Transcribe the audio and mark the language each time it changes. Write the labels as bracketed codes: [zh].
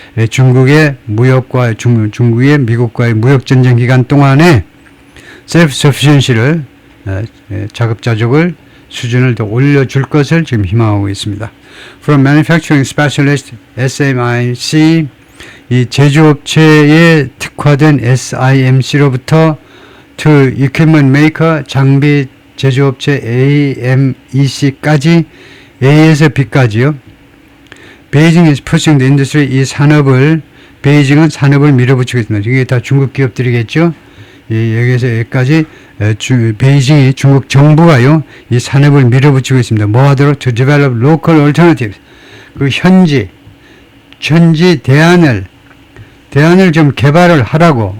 [ko] 중국의 미국과의 무역 전쟁 기간 동안에 self-sufficiency를 자급자족을 수준을 더 올려줄 것을 지금 희망하고 있습니다. [en] From Manufacturing Specialist SMIC [ko] 이 제조업체에 특화된 SIMC로부터 [en] to Equipment Maker [ko] 장비 제조업체 AMEC까지 A에서 B까지요. [en] Beijing is pushing the industry [ko] 이 베이징은 산업을 밀어붙이고 있습니다. 이게 다 중국 기업들이겠죠. 여기에서 여기까지 베이징이 중국 정부가요 이 산업을 밀어붙이고 있습니다. 뭐 하도록 [en] to develop local alternatives [ko] 그 현지 대안을 좀 개발을 하라고.